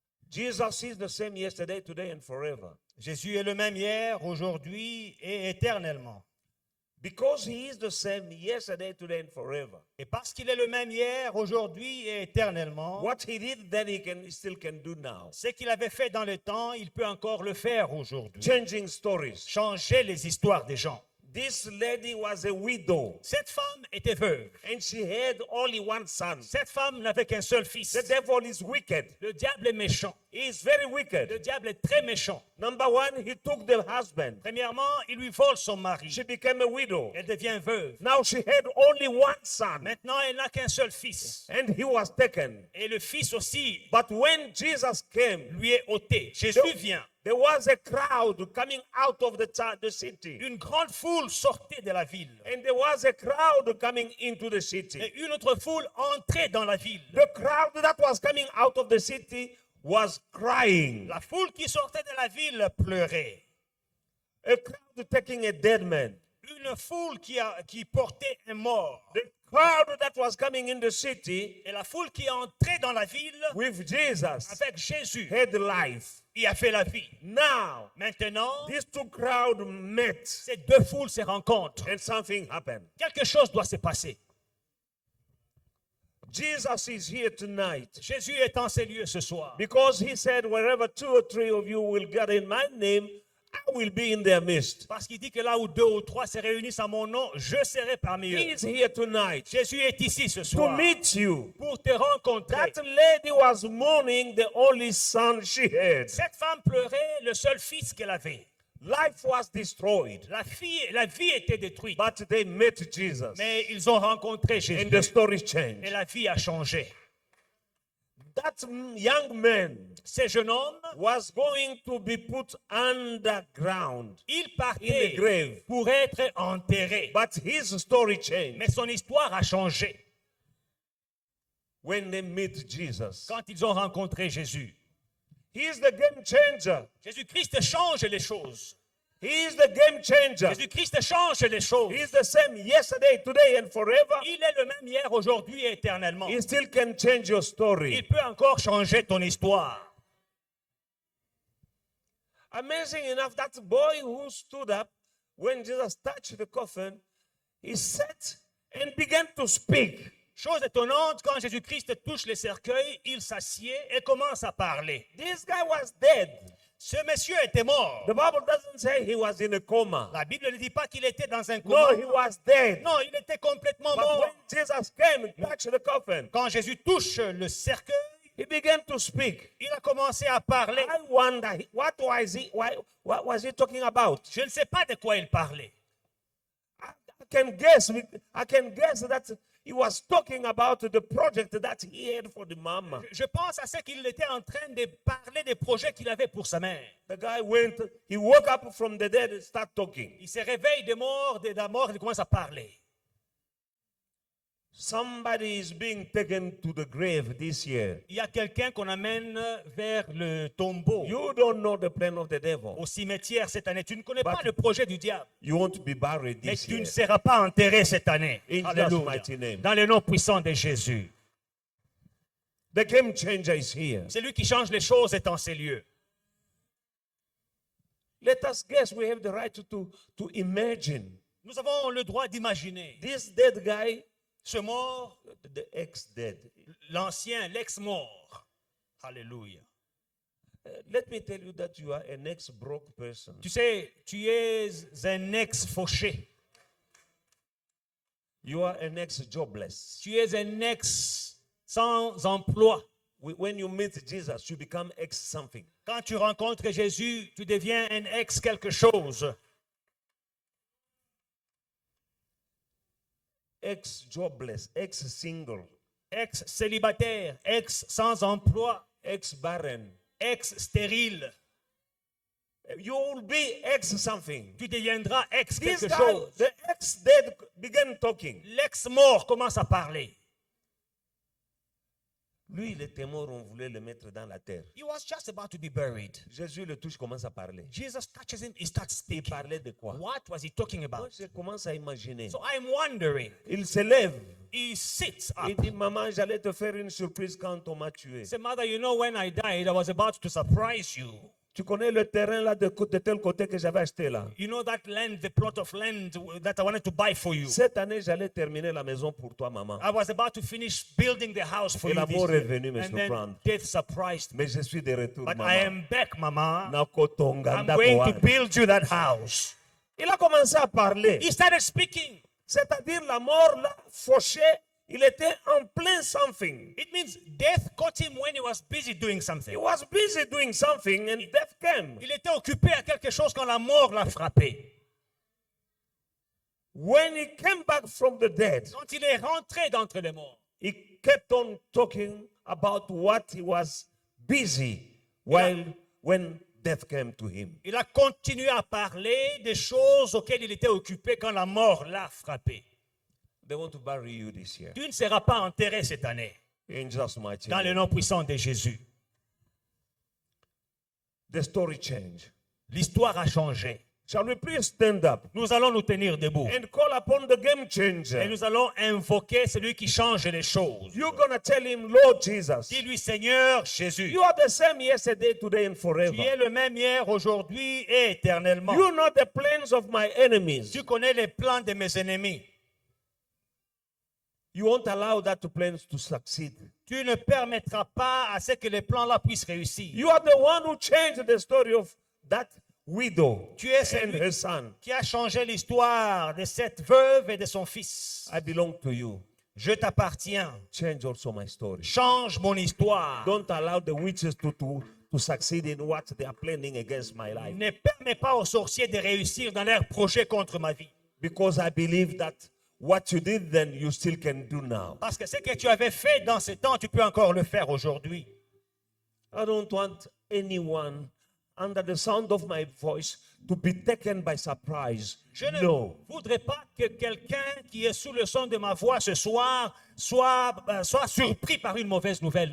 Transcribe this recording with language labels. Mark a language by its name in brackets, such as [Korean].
[English] Jesus is the same yesterday, today, and forever. [French] Jésus est le même hier, aujourd'hui et éternellement. [English] Because he is the same yesterday, today, and forever. [French] Et parce qu'il est le même hier, aujourd'hui et éternellement, [English] What he did then, he still can do now. [French] ce qu'il avait fait dans le temps, il peut encore le faire aujourd'hui. [English] Changing stories. [French] Changer les histoires des gens. [English] This lady was a widow, [French] Cette femme était veuve. [English] and she had only one son. [French] Cette femme n'avait qu'un seul fils. [English] The devil is wicked. [French] Le diable est méchant. [English] He is very [French] Le [English] wicked. [French] diable est très méchant. [English] Number one, he took the husband. [French] Premièrement, il lui vole son mari. [English] She became a widow. [French] Elle devient veuve. [English] Now she had only one son, [French] Maintenant, elle n'a qu'un seul fils. [English] and he was taken. [French] Et le fils aussi [English] But when Jesus came, [French] lui est ôté. Jésus vient. [English] there was a crowd coming out of the city. [French] Une grande foule sortait de la ville. [English] And there was a crowd coming into the city. [French] Et une autre foule entrait dans la ville. [English] The crowd that was coming out of the city was crying. [French] La foule qui sortait de la ville pleurait. [English] A crowd taking a dead man. [French] Une foule qui portait un mort. [English] The crowd that was coming in the city [French] Et la foule qui entrait dans la ville [English] with Jesus [French] avec Jésus [English] had life. [French] y a fait la vie. [English] Now, [French] Maintenant, [English] these two crowds met [French] ces deux foules se rencontrent. [English] and something happened. [French] Quelque chose doit se passer. [English] Jesus is here tonight [French] Jésus est en ces lieux ce soir. [English] because he said, wherever two or three of you will gather in my name, I will be in their midst. [French] Parce qu'il dit que là où deux ou trois se réunissent à mon nom, je serai parmi [English] He [French] eux. [English] is here tonight [French] Jésus est ici ce [English] to [French] soir [English] meet you. [French] pour te rencontrer. [English] That lady was mourning the only son she had. [French] Cette femme pleurait le seul fils qu'elle avait. [English] Life was destroyed, [French] La vie était détruite. [English] but they met Jesus, [French] Mais ils ont rencontré Jésus. [English] and the story [French] Et [English] changed. [French] la vie a changé. [English] That young man [French] Ce jeune homme, [English] was going to be put underground [French] il [English] in the [French] partait [English] grave, [French] pour être enterré. [English] but his story changed [French] Mais son histoire a changé [English] when they met Jesus. [French] quand ils ont rencontré Jésus. [English] He is the game changer. [French] Jésus-Christ change les choses. [English] He is the game changer. [French] Jésus-Christ change les choses. [English] He is the same yesterday, today, and forever. [French] Il est le même hier, aujourd'hui et éternellement. [English] He still can change your story. [French] Il peut encore changer ton histoire. [English] Amazing enough, that boy who stood up when Jesus touched the coffin, he sat and began to speak. [French] Chose étonnante, quand Jésus-Christ touche les cercueils, il s'assied et commence à parler. [English] This guy was dead. [French] Ce monsieur était mort. [English] The Bible doesn't say he was in a coma. [French] La Bible ne dit pas qu'il était dans un [English] No, [French] coma. [English] he was dead. [French] Non, il était complètement [English] But [French] mort. [English] when Jesus came and touched the coffin, [French] Quand Jésus touche le cercueil, [English] he began to speak. [French] il a commencé à parler. [English] I wonder what was he talking about? [French] Je ne sais pas de quoi il parlait. [English] I can guess that he was talking about the project that he had for the mama. [French] Je pense à ce qu'il était en train de parler des projets qu'il avait pour sa mère. [English] The guy he woke up from the dead and started talking. [French] Il se réveille de la mort, il commence à parler. [English] Somebody is being taken to the grave this year. [French] Il y a quelqu'un qu'on amène vers le tombeau, [English] You don't know the plan of the devil. [French] au cimetière cette année. Tu ne connais pas [English] But- [French] le projet du diable, [English] You want to be buried [French] mais [English] this [French] tu ne [English] year. [French] seras pas enterré cette année. [English] In Jesus' [French] Alléluia. [English] mighty name. [French] Dans le nom puissant de Jésus. [English] The game changer is here. [French] C'est lui qui change les choses est en ces lieux. [English] Let us guess. We have the right to imagine. [French] Nous avons le droit d'imaginer [English] This dead guy, [French] ce mort, [English] the ex-dead. [French] l'ancien, l'ex-mort. Alléluia. [English] Let me tell you that you are an ex-broke person. [French] Tu sais, tu es un ex-fauché. [English] You are an ex-jobless. [French] Tu es un ex sans emploi. [English] When you meet Jesus, you become ex-something. [French] Quand tu rencontres Jésus, tu deviens un ex quelque chose. [English] Ex-jobless, ex-single, [French] Ex-célibataire, ex sans emploi, [English] ex-barren. [French] ex-stérile. [English] You will be ex-something. [French] Tu deviendras ex [English] This [French] quelque [English] guy, [French] chose. [English] the ex-dead, began talking. [French] L'ex-mort commence à parler. Lui, il était mort, on voulait le mettre dans la terre. [English] He was just about to be buried. [French] Jésus le touche, commence à parler. [English] Jesus touches him, he starts [French] Il [English] speaking. [French] parlait de quoi? [English] What was he talking [French] Moi, [English] about? [French] je commence à imaginer. [English] So I'm wondering. [French] Il se lève. [English] He sits [French] Il [English] up. [French] dit, maman, j'allais te faire une surprise quand on m'a tué. [English] He said, Mother, you know when I died, I was about to surprise you. [French] Tu connais le terrain là de tel côté que j'avais acheté là. [English] You know that land, the plot of land that I wanted to buy for you. [French] Cette année, j'allais terminer la maison pour toi, maman. [English] I was about to finish building the house for [French] Et [English] you [French] la [English] this [French] mort [English] year. [French] est venue me [English] And then [French] surprendre. [English] death surprised me. [French] Mais je suis de retour, [English] But [French] maman. [English] I am back, Mama. [Lingala] Nakotonga [English] I'm going to [Lingala] ndakoa. [English] build you that house. [French] Il a commencé à parler. [English] He started speaking. [French] C'est-à-dire la mort là, fauché, il était en plein [English] something. It means death caught him when he was busy doing He something. was busy doing something and death came. [French] Il était occupé à quelque chose quand la mort l'a frappé. [English] When he came back from the dead, [French] Quand il est rentré d'entre les morts, [English] he kept on talking about what he was busy when death came to him. [French] il a continué à parler des choses auxquelles il était occupé quand la mort l'a frappé. [English] They want to bury you this year. [French] Tu ne seras pas enterré cette année, [English] In Jesus' mighty [French] dans le [English] name. [French] nom puissant de Jésus. [English] The story changed. [French] L'histoire a changé. [English] Shall we please stand up [French] Nous allons nous tenir debout. [English] and call upon the game [French] Et [English] changer? [French] nous allons invoquer celui qui change les choses. [English] You're going to tell him, Lord Jesus, [French] Dis-lui, Seigneur Jésus, [English] you are the same yesterday, today, and [French] tu [English] forever. [French] es le même hier, aujourd'hui et éternellement. [English] You know the plans of my enemies. [French] Tu connais les plans de mes ennemis. [English] You won't allow that plans to succeed. [French] Tu ne permettras pas à ce que les plans-là puissent réussir. [English] You are the one who changed the story of that widow [French] Tu es [English] and [French] celui [English] her son. [French] qui a changé l'histoire de cette veuve et de son fils. [English] I belong to you. [French] Je t'appartiens. [English] Change also my story. [French] Change mon histoire. [English] Don't allow the witches to succeed in what they are planning against my life. [French] Ne permets pas aux sorciers de réussir dans leurs projets contre ma vie. [English] Because I believe that what you did then, you still can do now. [French] Parce que ce que tu avais fait dans ce temps, tu peux encore le faire aujourd'hui. [English] I don't want anyone under the sound of my voice to be taken by surprise. [French] Je ne [English] No. [French] voudrais pas que quelqu'un qui est sous le son de ma voix ce soir soit surpris par une mauvaise nouvelle.